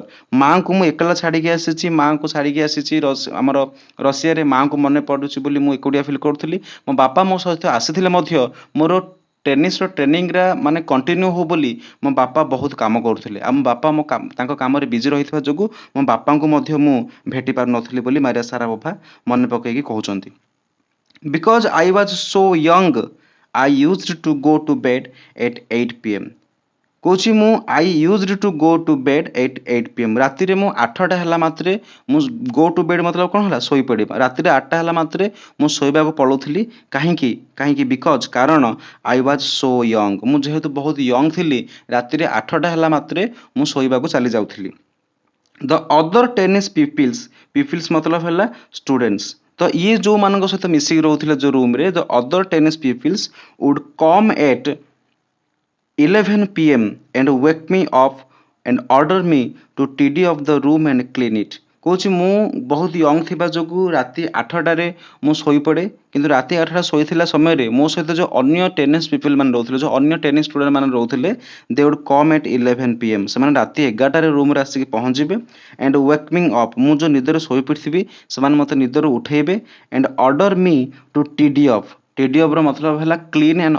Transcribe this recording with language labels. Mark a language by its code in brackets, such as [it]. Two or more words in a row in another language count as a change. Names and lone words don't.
[or] ମାଆଙ୍କୁ ମୁଁ ଏକଲା ଛାଡ଼ିକି ଆସିଛି, ମାଆଙ୍କୁ ଛାଡ଼ିକି ଆସିଛି ଆମର ରଷିଆରେ, ମାଆଙ୍କୁ ମନେ ପଡ଼ୁଛି ବୋଲି ମୁଁ ଏକୁଟିଆ ଫିଲ୍ କରୁଥିଲି। ମୋ ବାପା ମୋ ସହିତ ଆସିଥିଲେ ମଧ୍ୟ ମୋର ଟେନିସ୍ର ଟ୍ରେନିଂଟା ମାନେ କଣ୍ଟିନ୍ୟୁ ହଉ ବୋଲି ମୋ ବାପା ବହୁତ କାମ କରୁଥିଲେ। ଆଉ ମୋ ବାପା ତାଙ୍କ କାମରେ ବିଜି ରହିଥିବା ଯୋଗୁଁ ମୋ ବାପାଙ୍କୁ ମଧ୍ୟ ମୁଁ ଭେଟି ପାରୁନଥିଲି ବୋଲି ମାରିଆ ସାରାପୋଭା ମନେ ପକାଇକି କହୁଛନ୍ତି। [en] Because I was so young, I used to go to bed at 8 p.m. [or] କହୁଛି ମୁଁ [en] I used to go to bed at 8 p.m. [or] ରାତିରେ ମୁଁ 8ଟା ହେଲା ମାତ୍ରେ ମୁଁ [en] go to bed [or] ମତଲବ କ'ଣ ହେଲା ଶୋଇପଡ଼ିବା ରାତିରେ 8ଟା ହେଲା ମାତ୍ରେ ମୁଁ ଶୋଇବାକୁ ପଳାଉଥିଲି କାହିଁକି କାହିଁକି ବିକଜ୍ କାରଣ [en] I was so young [or] ମୁଁ ଯେହେତୁ ବହୁତ ୟଙ୍ଗ ଥିଲି ରାତିରେ 8ଟା ହେଲା ମାତ୍ରେ ମୁଁ ଶୋଇବାକୁ ଚାଲି ଯାଉଥିଲି [en] the other tennis peoples [or] ମତଲବ ହେଲା ଷ୍ଟୁଡେଣ୍ଟସ୍ ତ ଇଏ ଯେଉଁମାନଙ୍କ ସହିତ ମିଶିକି ରହୁଥିଲେ ଯେଉଁ ରୁମ୍ରେ [en] the other tennis peoples would come at [or] 11 p.m. [en] and wake me up and order me to tidy up the room and clean it [or] କହୁଛି ମୁଁ ବହୁତ ୟଙ୍ଗ ଥିବା ଯୋଗୁଁ ରାତି 8ଟାରେ ମୁଁ ଶୋଇପଡ଼େ କିନ୍ତୁ ରାତି 8ଟା ଶୋଇଥିଲା ସମୟରେ ମୋ ସହିତ ଯେଉଁ ଅନ୍ୟ [en] tennis people [or] ମାନେ ରହୁଥିଲେ ଯେଉଁ ଅନ୍ୟ [en] tennis student [or] ମାନେ ରହୁଥିଲେ [en] they would come at [or] 11 p.m. ସେମାନେ ରାତି 11ଟାରେ ରୁମ୍ରେ ଆସିକି ପହଞ୍ଚିବେ [en] and wake me up [or] ମୁଁ ଯେଉଁ ନିଦରେ ଶୋଇପଡ଼ିଥିବି ସେମାନେ ମୋତେ ନିଦରୁ ଉଠେଇବେ [en] and order me to tidy off [or] ଟିଡିଅଫ୍ର ମତଲବ ହେଲା [en] clean and